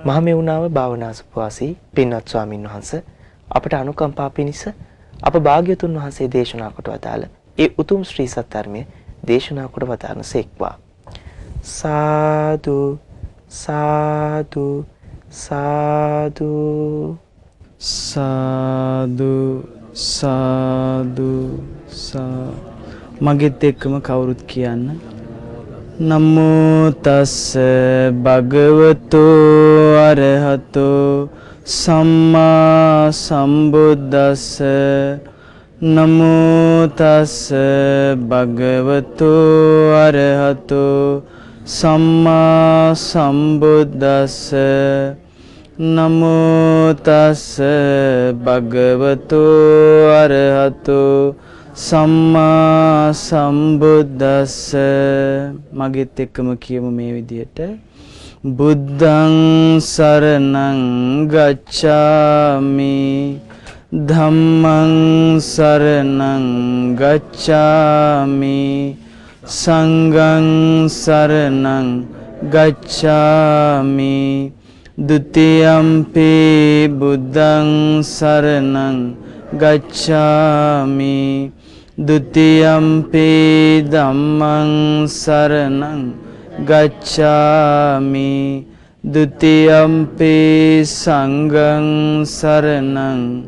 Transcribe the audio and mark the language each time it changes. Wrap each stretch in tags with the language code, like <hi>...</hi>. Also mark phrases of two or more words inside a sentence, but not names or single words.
<si>මහමෙවුනාව භාවනාසුපවාසී පින්වත් ස්වාමින් වහන්සේ අපට අනුකම්පා පිණිස අප භාග්‍යවතුන් වහන්සේ දේශනා කොට වදාළ ඒ උතුම් ශ්‍රී සත්‍ය දේශනා කොට වදාළන සේක්වා. සාදු සාදු සාදු සාදු සාදු මගෙත් එක්කම කවුරුත් කියන්න.</si> <pi>නමෝ තස්ස භගවතු අරහතෝ සම්මා සම්බුද්දස්ස නමෝ තස්ස භගවතු අරහතෝ සම්මා සම්බුද්දස්ස නමෝ තස්ස භගවතු අරහතෝ සම්මා සම්බුද්දස්ස.</pi> <si>මගෙත් එක්කම කියමු මේ විදියට.</si> <pi>බුද්ධං සරණං ගච්ඡාමි ධම්මං සරණං ගච්ඡාමි සංඝං සරණං ගච්ඡාමි ဒ ුතියම්පි බුද්ධං සරණං ගච්ඡාමි ဒ ුතියම්පි ධම්මං සරණං ගච්ඡාමි ဒ ුතියම්පි සංඝං සරණං</pi>